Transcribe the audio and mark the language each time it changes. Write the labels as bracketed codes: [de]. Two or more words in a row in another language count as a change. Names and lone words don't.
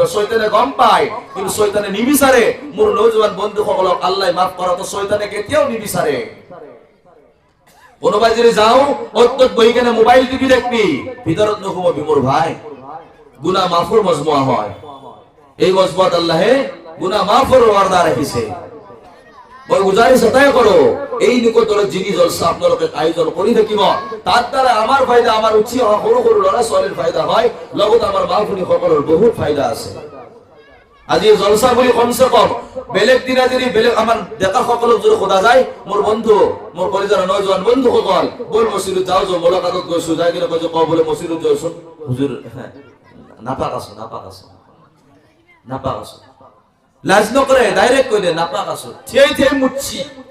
[as] শয়তানে গম পায়, কিন্তু শয়তানে নিবিচাৰে মোৰ নৌজৱান বন্ধুসকলক আল্লাহ মাফ কৰাটো শয়তানে কেতিয়াও নিবিচাৰে। কোনোবাই যদি যাও অত্যত বহি কেনে মোবাইল টিভি দেখবি, ভিতৰত নুসুমাবি মোৰ ভাই, গুনাহ মাফৰ মজমুআ হয়। এই মজবুত আল্লাহে গুনাহ মাফর ওয়াদা রাখিছে। মই গুজারিশ এটাই করো, এই নিকটৰ যিনি জলসা আপোনালোকে আয়োজন কৰি থাকিব, [bn] তার দ্বারা আমার ফায়দা, [as] আমার উঠি অহা সৰু সৰু ল'ৰা ছোৱালীৰ ফায়দা হয়, লগত আমাৰ মা ভনী সকলৰ বহুত ফায়দা আছে। আজি জলসা বুলি কমসে কম বেলেগ দিনা যদি বেলেগ আমাৰ ডেকা সকলক যদি সোধা যায়, মোৰ বন্ধু, মোৰ কলিজাৰ নজৱান বন্ধু সকল, বল মছজিদত যাও, মোলাকাতত গৈছো, যাই কিনে কৈছো ক বোলে মছজিদত যাওচোন, হুজুৰ নাপাক আছো নাপাক আছো নাপাক আছো, লাজ নকৰে ডাইৰেক্ট কৈ দে নাপাক আছো, থিয়াই থিয়াই মুচ্ছি।